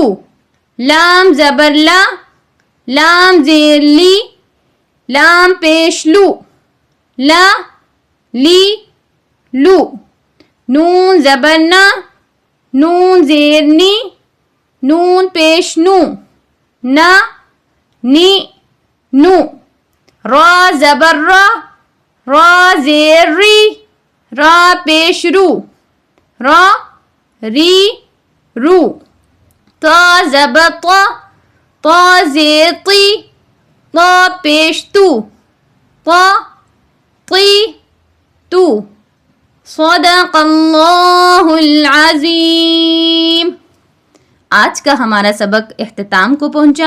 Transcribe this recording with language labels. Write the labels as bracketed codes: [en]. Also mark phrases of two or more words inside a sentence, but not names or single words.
[ur] لام زبر لا, لام زیر لی, لام پیش لو, لا لی لو. نون زبر نا, نون زیر نی, نون پیش نو, نا نی نو. را زبر را, را زیر ری, را پیش رو, را ری رو. تا زبر طا, طا زیر طی, طا پیش تو, طا طی تو. [ar] صدق اللہ العظیم. [ur] آج کا ہمارا سبق اختتام کو پہنچا.